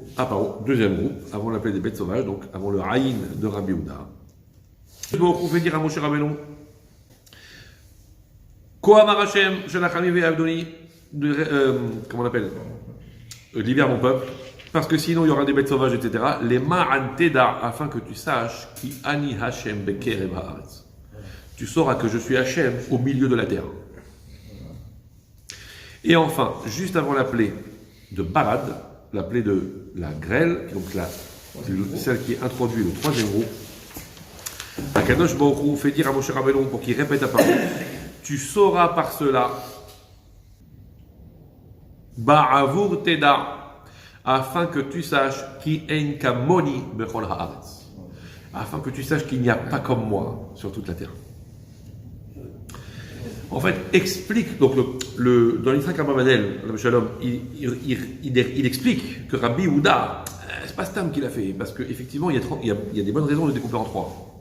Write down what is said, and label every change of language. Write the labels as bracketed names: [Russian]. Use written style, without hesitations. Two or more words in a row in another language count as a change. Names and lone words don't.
[French] Ah pardon, deuxième groupe, avant la plaie des bêtes sauvages, donc avant le Haïn de Rabbi Houda. Akadosh Baruch Hu fait dire à Moshe Rabbeinu. [Hebrew] כה אמר השם שלח עמי ויעבדני, [French] comment on appelle? Libère mon peuple, parce que sinon il y aura des bêtes sauvages, etc. [Hebrew] למען תדע, [French] afin que tu saches [Hebrew] כי אני השם בקרב הארץ. [French] Tu sauras que je suis Hashem au milieu de la terre. Et enfin, juste avant la plaie de Barad, la plaie de la grêle, donc celle qui introduit le troisième groupe, Akadosh Baruch Hu fait dire à Moshe Rabbeinu pour qu'il répète la parole. Tu sauras par cela, [Hebrew] בעבור תדע, [French] afin que tu saches [Hebrew] כי אין כמוני בכל הארץ, [French] afin que tu saches qu'il n'y a pas comme moi sur toute la terre. En fait, explique, donc dans l'Israël Abravanel, Shalom, il explique que Rabbi Houda, c'est pas Stam qui l'a fait, parce qu'effectivement, il y a des bonnes raisons de découper en trois.